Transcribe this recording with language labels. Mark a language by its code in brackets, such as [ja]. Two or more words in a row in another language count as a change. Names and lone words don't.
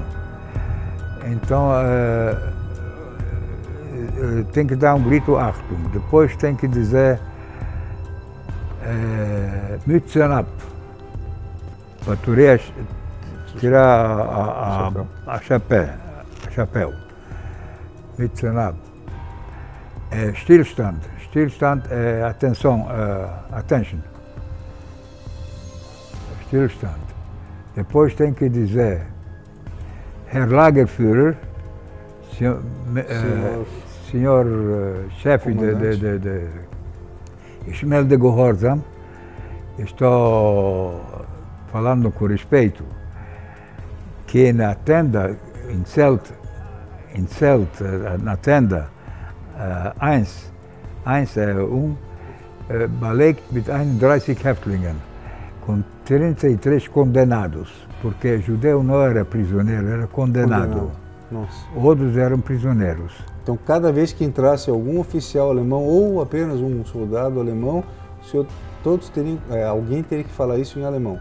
[pt] Então, tem que dar um grito, Achtung. Depois tem que dizer, [de] Mützen ab, [pt] para tirar chapéu. [de] Mützen ab. Stillstand. [pt] Stillstand é atenção, attention. Stillstand. Depois tem que dizer, [de] Herr Lagerführer, [pt] senhor chefe de [de] Schmel de Gehorsam, [pt] estou falando com respeito, que na tenda, em Zelt, na tenda 1, [de] belegt mit 31 Häftlingen, [pt] com 33 condenados, porque judeu não era prisioneiro, era condenado. Nossa. Outros eram prisioneiros. Então, cada vez que entrasse algum oficial alemão ou apenas um soldado alemão, alguém teria que falar isso em alemão.